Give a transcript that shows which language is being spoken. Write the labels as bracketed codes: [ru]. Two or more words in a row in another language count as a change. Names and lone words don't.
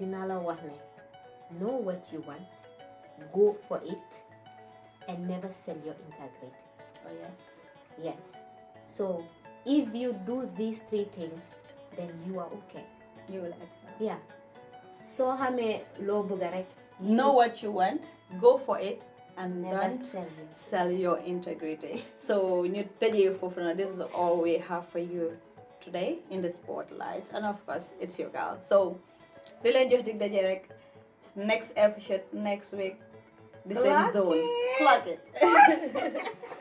[wo] But man dinala wahne. [en] know what you want, go for it, and never sell your integrity. Oh yes. Yes. So if you do these three things, then you are okay. You will excel. Yeah. So [wo] xamee loo bëgg rek. [en] Know what you want, go for it, and Never don't sell it. sell your integrity. So this is all we have for you today in the spotlight, and of course it's your girl. [wo] So di leen jox dig daje rek [en] next episode next week, the same Clock zone. it. Clock it.